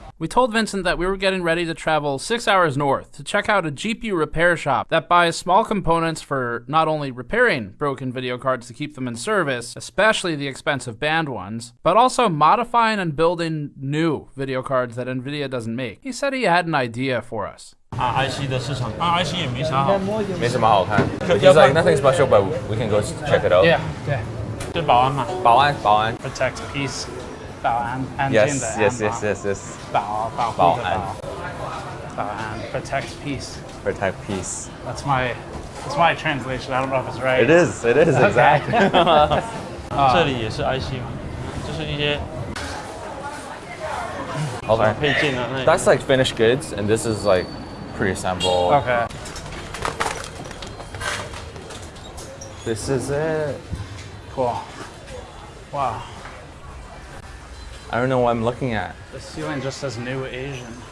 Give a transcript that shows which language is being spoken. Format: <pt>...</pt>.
<en>We told Vincent that we were getting ready to travel 6 hours north to check out a GPU repair shop that buys small components for not only repairing broken video cards to keep them in service, especially the expensive banned ones, but also modifying and building new video cards that NVIDIA doesn't make. He said he had an idea for us.</en> <zh>IC 的市场，IC 也没啥好，没什么好看。</zh> <en>He's like nothing special, but we can go check it out. Yeah.</en> <zh>就保安嘛，保安。 Protect peace. 保安，安静的安</zh> <en>Yes.</en> <zh>保护的保安 protect peace.</zh> <en>Protect peace. That's my translation. I don't know if it's right. It is exactly.</en> <zh>这里也是 IC 嘛，就是一些</zh> <en>Okay.</en> <zh>配件啊。</zh> <en>That's like finished goods, and this is like pre-assembled. Okay. This is it. Cool. Wow. I don't know what I'm looking at. The ceiling just says New Asian.</en>